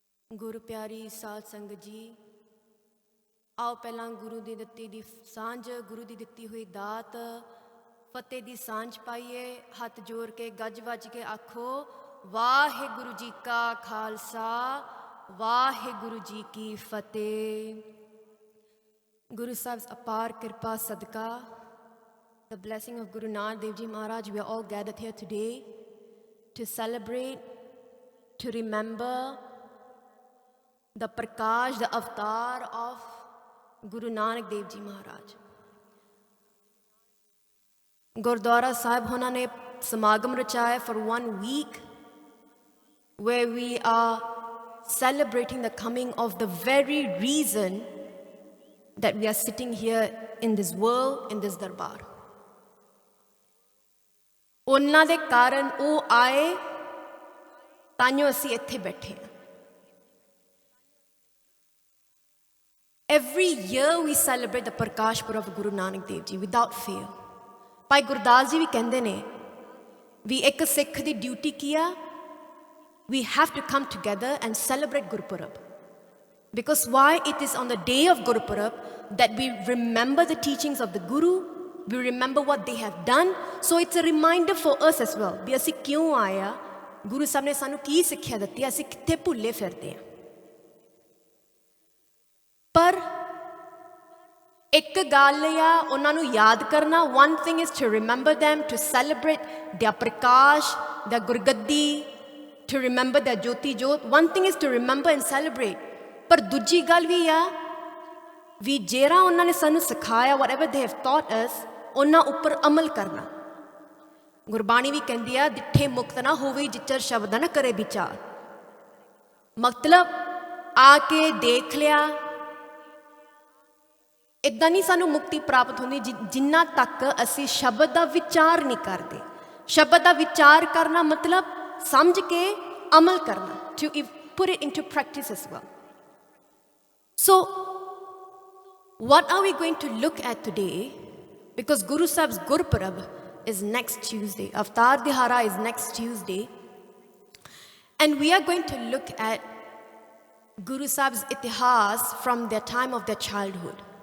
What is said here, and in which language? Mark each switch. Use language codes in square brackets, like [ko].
[pa] ਗੁਰੂ ਪਿਆਰੀ ਸਾਧ ਸੰਗਤ ਜੀ, ਆਓ ਪਹਿਲਾਂ ਗੁਰੂ ਦੀ ਦਿੱਤੀ ਦੀ ਸਾਂਝ, ਗੁਰੂ ਦੀ ਦਿੱਤੀ ਹੋਈ ਦਾਤ ਫਤਿਹ ਦੀ ਸਾਂਝ ਪਾਈਏ। ਹੱਥ ਜੋੜ ਕੇ ਗੱਜ ਵੱਜ ਕੇ ਆਖੋ, ਵਾਹਿਗੁਰੂ ਜੀ ਕਾ ਖਾਲਸਾ, ਵਾਹਿਗੁਰੂ ਜੀ ਕੀ ਫਤਿਹ। ਗੁਰੂ ਸਾਹਿਬ ਅਪਾਰ ਕਿਰਪਾ ਸਦਕਾ, [en] the blessing of Guru Nanak Dev Ji Maharaj, we are all gathered here today to celebrate, to remember the Parkash, the avatar of Guru Nanak Dev Ji Maharaj. Gurdwara Sahib [pa] होना ने समागम रचाया [en] for 1 week, where we are celebrating the coming of the very reason that we are sitting here in this world, in this darbar. [pa] ਉਹਨਾਂ ਦੇ ਕਾਰਨ ਉਹ ਆਏ, ਤਾਂਿਓ ਅਸੀਂ ਇੱਥੇ ਬੈਠੇ ਹਾਂ। [en] Every year we celebrate the Parkash Purab of Guru Nanak Dev Ji without fail. [pa] Bhai Gurdas ji ਵੀ ਕਹਿੰਦੇ ਨੇ, ਵੀ ਇੱਕ ਸਿੱਖ ਦੀ ਡਿਊਟੀ ਕੀ ਆ? [en] We have to come together and celebrate Gurpurab. Because why? It is on the day of Gurpurab that we remember the teachings of the Guru, we remember what they have done. So it's a reminder for us as well, [pa] ਵੀ ਅਸੀਂ ਕਿਉਂ ਆਏ ਆ, ਗੁਰੂ ਸਾਹਿਬ ਨੇ ਸਾਨੂੰ ਕੀ ਸਿੱਖਿਆ ਦਿੱਤੀ, ਅਸੀਂ ਕਿੱਥੇ ਭੁੱਲੇ ਫਿਰਦੇ ਹਾਂ। ਪਰ ਇੱਕ ਗੱਲ ਆ ਉਹਨਾਂ ਨੂੰ ਯਾਦ ਕਰਨਾ, [en] one thing is to remember them, to celebrate their Prakash, their Gurgaddi, to remember their Jyoti Jyot. One thing is to remember and celebrate. [pa] ਪਰ ਦੂਜੀ ਗੱਲ ਵੀ ਆ, ਵੀ ਜਿਹੜਾ ਉਹਨਾਂ ਨੇ ਸਾਨੂੰ ਸਿਖਾਇਆ, [en] whatever they have taught us, [pa] ਉਹਨਾਂ ਉੱਪਰ ਅਮਲ ਕਰਨਾ। ਗੁਰਬਾਣੀ ਵੀ ਕਹਿੰਦੀ ਆ, ਡਿੱਠੇ ਮੁਕਤ ਨਾ ਹੋਵੇ ਜਿੱਚਰ ਸ਼ਬਦ ਨਾ ਕਰੇ ਵਿਚਾਰ। ਮਤਲਬ ਆ ਕੇ ਦੇਖ ਲਿਆ, ਇੱਦਾਂ ਨਹੀਂ ਸਾਨੂੰ ਮੁਕਤੀ ਪ੍ਰਾਪਤ ਹੁੰਦੀ ਜਿੰਨਾ ਤੱਕ ਅਸੀਂ ਸ਼ਬਦ ਦਾ ਵਿਚਾਰ ਨਹੀਂ ਕਰਦੇ। ਸ਼ਬਦ ਦਾ ਵਿਚਾਰ ਕਰਨਾ ਮਤਲਬ ਸਮਝ ਕੇ ਅਮਲ ਕਰਨਾ, [en] to put it into practice as well. So what are we going to look at today? Because Guru Sahib's Gurpurab is next Tuesday. Avatar Dihara is next Tuesday. And we are going to look at Guru Sahib's itihas from their time of their childhood.